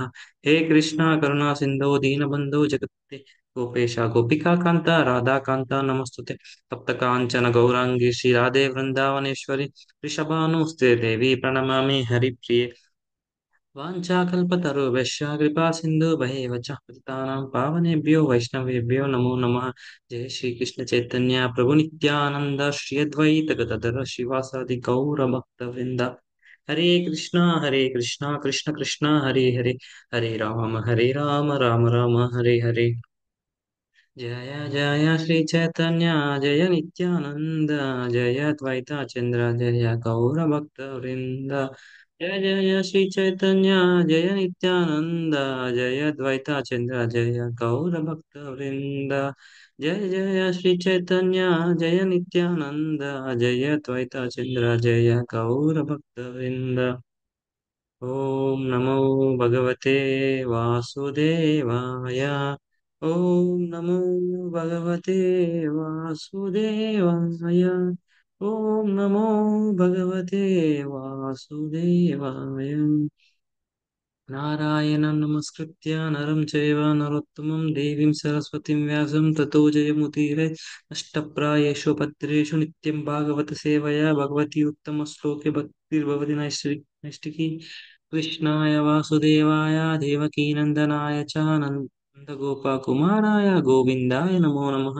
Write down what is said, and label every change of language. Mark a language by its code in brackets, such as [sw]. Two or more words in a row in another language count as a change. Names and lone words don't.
[sa] హే కృష్ణ కరుణా సింధో దీనబంధో జగత్తే గోపేశ గోపికాంత రాధాకాంత నమస్తుతే. తప్త కాంచన గౌరాంగి శ్రీ రాధే వృందావనేశ్వరి వృషభానుస్తే దేవి ప్రణమామి హరిప్రియ. వాంఛాకల్పతరుభ్యశ్చ కృపా సింధు భైవ చ పతితానాం పావనేభ్యో వైష్ణవేభ్యో నమో నమః. జయ శ్రీ కృష్ణ చైతన్య ప్రభు నిత్యానంద శ్రీ అద్వైత గదాధర శ్రీవాసాది గౌర భక్త వృంద. హరే కృష్ణ కృష్ణ కృష్ణ హరే హరే హరే రామ రామ రామ హరే హరే. జయ జయ శ్రీ చైతన్య జయ నిత్యానంద జయ ద్వైత చంద్ర జయ గౌర భక్త వృంద. జయ జయ శ్రీ చైతన్య జయ నిత్యానంద జయ ద్వైత చంద్ర జయ గౌర భక్త వృంద. జయ జయ శ్రీ చైతన్య జయ నిత్యానంద జయ ద్వైత చంద్ర జయ గౌర భక్త వృంద. ఓం నమో భగవతే వాసుదేవాయ. ఓం నమో భగవతే వాసుదేవాయ. ఓం నమో భగవతే వాసుదేవాయ. నారాయణం నమస్కృత్య నరం చైవ నరోత్తమం దేవీం సరస్వతిం వ్యాసం తతో జయముదీరయే. నష్టప్రాయేషు పత్రేషు నిత్యం భాగవత సేవయా భగవతి ఉత్తమ శ్లోకే భక్తిర్భవతి నైష్టికీ. కృష్ణాయ వాసుదేవాయ దేవకీనందనాయ చ నందగోపకుమారాయ గోవిందాయ నమో నమః.